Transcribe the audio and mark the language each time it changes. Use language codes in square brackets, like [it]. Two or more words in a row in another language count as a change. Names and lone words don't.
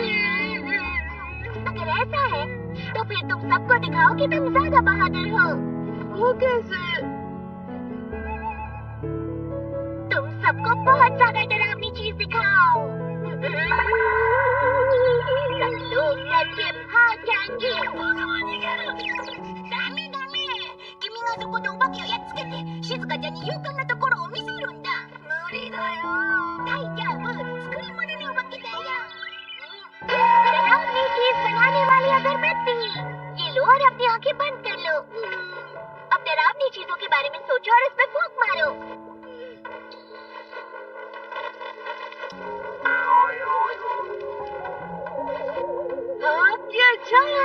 [hi] अगर ऐसा है तो फिर तुम सबको दिखाओ कि तुम ज्यादा बहादुर हो। वो कैसे? तुम सबको बहुत ज्यादा डरावनी चीज दिखाओ। सब लोग डर के भाग जाएंगे। [ja] だめ だめ, 君がそこでお化けをやっつけて静かちゃんに勇敢なところを見せるんだ。無理だよ。大丈夫、作り物のお化けだよ。 [hi] डरावनी चीज बनाने वाली अगरबत्ती, ये लो और अपनी आंखें बंद कर लो। अब डरावनी चीजों के बारे में सोचो और उस पर फूंक मारो। हाँ, ये अच्छा है।